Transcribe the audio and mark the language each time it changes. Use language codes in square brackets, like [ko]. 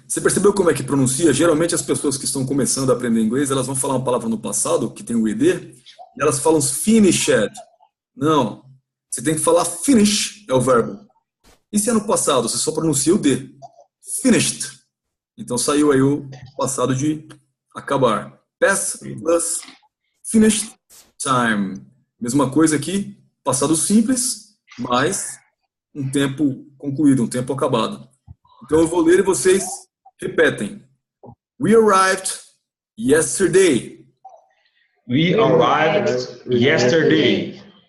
[pt] Você percebeu como é que pronuncia? Geralmente as pessoas que estão começando a aprender inglês, elas vão falar uma palavra no passado, que tem o ed, e elas falam finished. Não. Você tem que falar finish, é o verbo. E se é no passado, você só pronuncia o D. Finished. Então saiu aí o passado de acabar. [en] Past plus finished time. [pt] Mesma coisa aqui, passado simples, mas um tempo concluído, um tempo acabado. Então eu vou ler e vocês repetem. [en] We arrived yesterday. We arrived yesterday.